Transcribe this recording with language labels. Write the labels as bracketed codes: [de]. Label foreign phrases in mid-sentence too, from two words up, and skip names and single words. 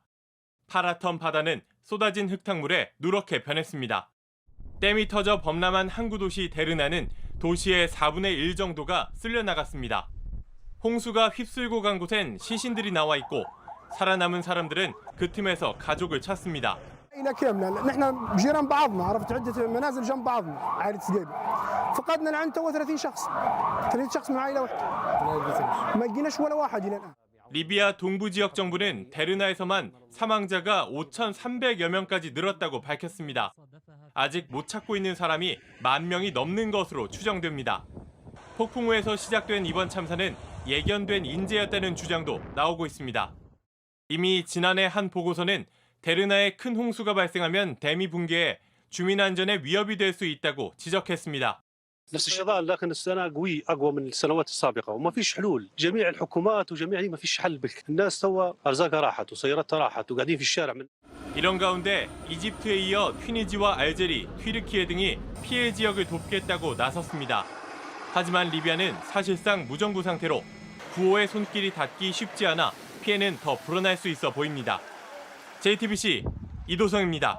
[ko] 파라텀 바다는 쏟아진 흙탕물에 누렇게 변했습니다. 댐이 터져 범람한 항구 도시 데르나는 도시의 4분의 1 정도가 쓸려나갔습니다. 홍수가 휩쓸고 간 곳엔 시신들이 나와 있고 살아남은 사람들은 그 틈에서 가족을 찾습니다. [ar] نحن بجيران بعضنا عرفت عده منازل جنب بعضنا عائله سقيبي فقدنا الان تو 30 شخص 30 شخص من عائله واحده ما لقيناش ولا واحد الى الان. [ko] 리비아 동부 지역 정부는 데르나에서만 사망자가 5,300여 명까지 늘었다고 밝혔습니다. 아직 못 찾고 있는 사람이 10,000명이 넘는 것으로 추정됩니다. 폭풍 후에서 시작된 이번 참사는 예견된 인재였다는 주장도 나오고 있습니다. 이미 지난해 한 보고서는 데르나에 큰 홍수가 발생하면 댐이 붕괴해 주민 안전에 위협이 될 수 있다고 지적했습니다. [ar] نفس الشيء لكن السنه قوي اقوى من السنوات السابقه وما فيش حلول جميع الحكومات وجميع ما فيش حل الناس سوا ارزاقها راحت وسياراتها راحت وقاعدين في الشارع من [ko] 이런 가운데 이집트에 이어 튀니지와 알제리, 튀르키예 등이 피해 지역을 돕겠다고 나섰습니다. 하지만 리비아는 사실상 무정부 상태로 구호의 손길이 닿기 쉽지 않아 피해는 더 불어날 수 있어 보입니다. JTBC 이도성입니다.